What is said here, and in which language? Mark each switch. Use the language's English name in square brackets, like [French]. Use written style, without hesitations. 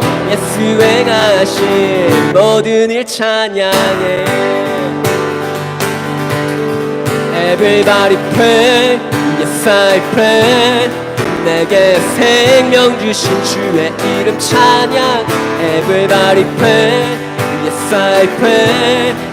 [Korean] 예수 행하신 모든 일 찬양해. [English] Everybody pray, yes I pray. [Korean] 내게 생명 주신 주의 이름 찬양. [English] Everybody pray, yes I pray.